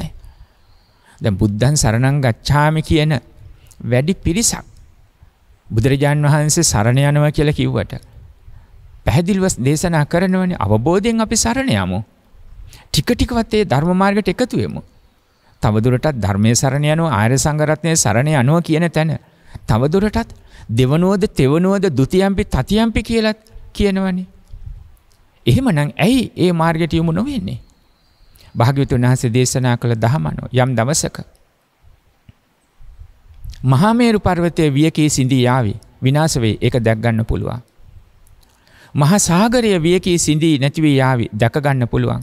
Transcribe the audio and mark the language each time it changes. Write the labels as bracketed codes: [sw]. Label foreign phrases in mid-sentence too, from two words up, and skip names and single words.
[si] දැන් [pi] බුද්ධං සරණං ගච්ඡාමි [si] කියන වැඩි පිරිසක් බුදුරජාන් වහන්සේ සරණ යනවා කියලා කිව්වට පැහැදිලිව දේශනා කරනවනේ අවබෝධයෙන් අපි සරණ යමු. ටික ටිකවත් ඒ ධර්ම මාර්ගයට එකතු වෙමු. තවදුරටත් ධර්මයේ සරණ යනවා ආර්ය සංඝ රත්නයේ සරණ යනවා කියන තැන තවදුරටත් දෙවනුවද තෙවනුවද [pi] ဒ ුතියම්පි තතියම්පි [si] කියලා කියනවනේ. එහෙමනම් ඇයි ඒ මාර්ගයට යමු නොවෙන්නේ? භාග්‍යවතුන් වහන්සේ දේශනා කළ දහමනෝ යම් දවසක මහා මේරු පර්වතයේ වියකී සිඳී යාවි විනාශ වේ. ඒක දැක් ගන්න පුළුවන්. මහා සාගරය වියකී සිඳී නැති වී යාවි දැක ගන්න පුළුවන්.